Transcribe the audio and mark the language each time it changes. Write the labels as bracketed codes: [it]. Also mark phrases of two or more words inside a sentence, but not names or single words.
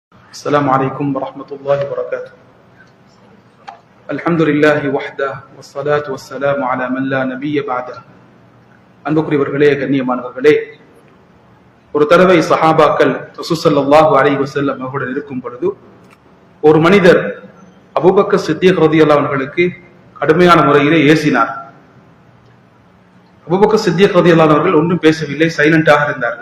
[ar] السلام عليكم ورحمة الله وبركاته. الحمد لله وحده والصلاة والسلام على من لا نبي بعده. [ta] அன்புக்குரியவர்களே, கண்ணியமானவர்களே, ஒரு தடவை சஹாபாக்கள் ரசூல் [ar] صلى الله عليه وسلم [ta] அவர்களுடன் இருக்கும் பொழுது ஒரு மனிதர் அபூபக்கர் சித்திக் [ar] رضي الله عنه [ta] அவர்களுக்கு கடுமையான முறையிலே ஏசினார். அபூபக்கர் சித்திக் [ar] رضي الله عنه [ta] அவர்கள் ஒன்றும் பேசவில்லை, சைலண்டாக இருந்தார்கள்.